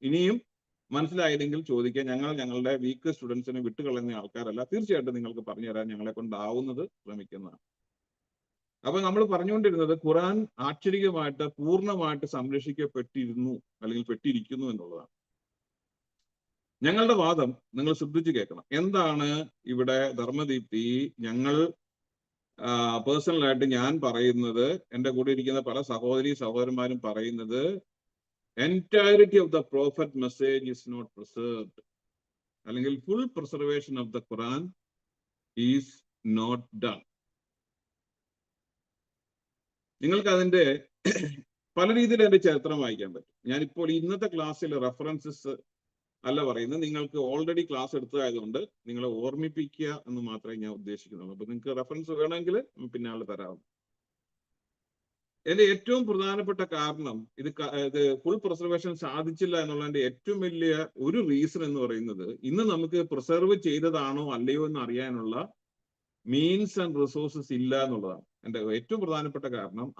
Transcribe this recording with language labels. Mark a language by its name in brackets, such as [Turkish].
[Malayalam] ഇനിയും മനസ്സിലായില്ലെങ്കിൽ ചോദിക്കുക. ഞങ്ങളുടെ വീക്ക് സ്റ്റുഡൻസിനെ വിട്ടുകളയുന്ന ആൾക്കാരല്ല. തീർച്ചയായിട്ടും നിങ്ങൾക്ക് പറഞ്ഞു തരാൻ ഞങ്ങളെ കൊണ്ടാവുന്നത് ശ്രമിക്കുന്നതാണ്. അപ്പൊ നമ്മൾ പറഞ്ഞുകൊണ്ടിരുന്നത് ഖുറാൻ ആക്ഷരികമായിട്ട് പൂർണ്ണമായിട്ട് സംരക്ഷിക്കപ്പെട്ടിരുന്നു അല്ലെങ്കിൽ പെട്ടിരിക്കുന്നു എന്നുള്ളതാണ്. ഞങ്ങളുടെ വാദം നിങ്ങൾ ശ്രദ്ധിച്ച് കേൾക്കണം. എന്താണ് ഇവിടെ ധർമ്മദീപ്തി, ഞങ്ങൾ പേഴ്സണലായിട്ട് ഞാൻ പറയുന്നത്, എൻ്റെ കൂടെ ഇരിക്കുന്ന പല സഹോദരന്മാരും പറയുന്നത്, [English] entirety of the prophet message is not preserved, [Malayalam] അല്ലെങ്കിൽ [English] full preservation of the Quran is not done. [Malayalam] നിങ്ങൾക്ക് അതിന്റെ പല രീതിയിൽ അതിന്റെ ചരിത്രം വായിക്കാൻ പറ്റും. ഞാനിപ്പോൾ ഇന്നത്തെ ക്ലാസ്സിൽ റെഫറൻസസ് അല്ല പറയുന്നത്, നിങ്ങൾക്ക് ഓൾറെഡി ക്ലാസ് എടുത്തതായതുകൊണ്ട് നിങ്ങളെ ഓർമ്മിപ്പിക്കുക എന്ന് മാത്രമേ ഞാൻ ഉദ്ദേശിക്കുന്നുള്ളൂ. അപ്പൊ നിങ്ങൾക്ക് റെഫറൻസ് വേണമെങ്കിൽ പിന്നാലെ തരാം. ഇതിന്റെ ഏറ്റവും പ്രധാനപ്പെട്ട കാരണം ഇത് ഫുൾ പ്രിസർവേഷൻ സാധിച്ചില്ല എന്നുള്ളതിന്റെ ഏറ്റവും വലിയ ഒരു റീസൺ എന്ന് പറയുന്നത്, ഇന്ന് നമുക്ക് പ്രിസർവ് ചെയ്തതാണോ അല്ലയോ എന്ന് അറിയാനുള്ള മീൻസ് ആൻഡ് റിസോഴ്സസ് ഇല്ല എന്നുള്ളതാണ് എന്റെ ഏറ്റവും പ്രധാനപ്പെട്ട കാരണം.